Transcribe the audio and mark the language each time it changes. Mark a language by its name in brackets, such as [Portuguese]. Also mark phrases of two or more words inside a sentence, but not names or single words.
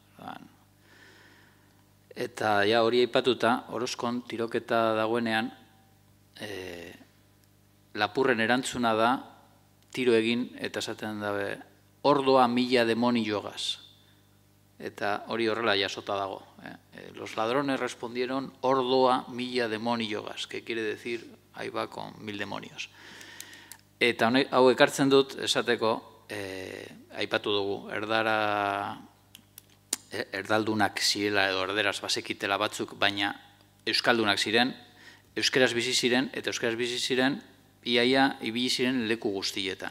[Basque] Eta hori aipatuta, Orozkon tiroketa dagoenean, lapurren erantzuna da, tiro egin, eta esaten dabe, ordoa 1000 demonio-gaz. Eta hori horrela jasota dago. [Spanish] Los ladrones respondieron [Basque] ordoa 1000 demonio-gaz, [Spanish] que quiere decir, ahí va con 1000 demonios. [Basque] Eta hau ekartzen dut, esateko, aipatu dugu, erdaldunak zirela edo erderaz bazekitela batzuk, baina euskaldunak ziren, euskeraz bizi ziren, eta euskeraz bizi ziren, iaia ibili ziren leku guztietan.